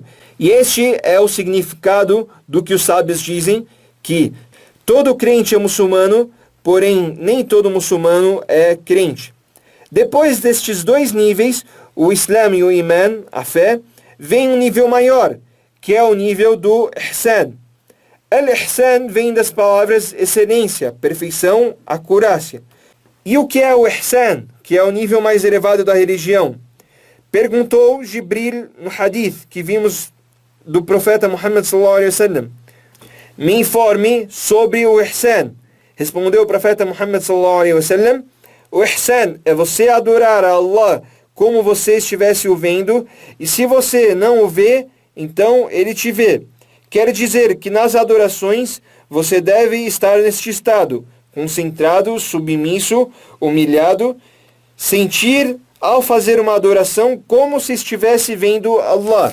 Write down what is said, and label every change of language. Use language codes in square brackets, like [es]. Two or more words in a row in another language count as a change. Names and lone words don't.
[pt] E este é o significado do que os sábios dizem, que todo crente é muçulmano, porém nem todo muçulmano é crente. Depois destes dois níveis, o Islã e o Iman, a fé, vem um nível maior, que é o nível do Ihsan. Al-Ihsan vem das palavras excelência, perfeição, acurácia. E o que é o Ihsan, que é o nível mais elevado da religião? Perguntou Jibril no hadith que vimos do profeta Muhammad [ar] صلى الله عليه وسلم: [pt] me informe sobre o Ihsan. Respondeu o profeta Muhammad [ar] صلى الله عليه وسلم: [pt] o Ihsan é você adorar a Allah como você estivesse o vendo, e se você não o vê, então ele te vê. Quer dizer que nas adorações você deve estar neste estado, concentrado, submisso, humilhado, sentir ao fazer uma adoração como se estivesse vendo Allah.